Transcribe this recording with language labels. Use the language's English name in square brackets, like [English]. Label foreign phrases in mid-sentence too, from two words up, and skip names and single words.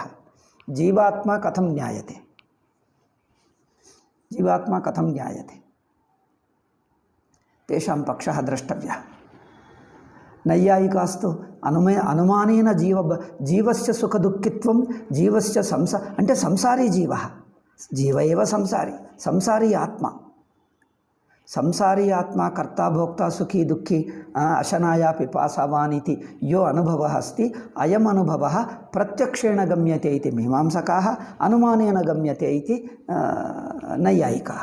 [Sanskrit] जीवात्मा कथं ज्ञायते, जीवात्मा कथं ज्ञायते, तेषां पक्षः द्रष्टव्यः। नैयायिकास्तु अनुमानेन जीवस्य सुखदुःखित्वं जीवस्य అంటే సంసారీ జీవः, जीव एव संसारी आत्मा, संसारी आत्मा कर्ता भोक्ता सुखी दुःखी अशनाया पिपासावान् इति यो अनुभवः अस्ति, अयम् अनुभवः प्रत्यक्षेण गम्यते इति मीमांसकाः, अनुमानेन गम्यते इति नैयायिकाः।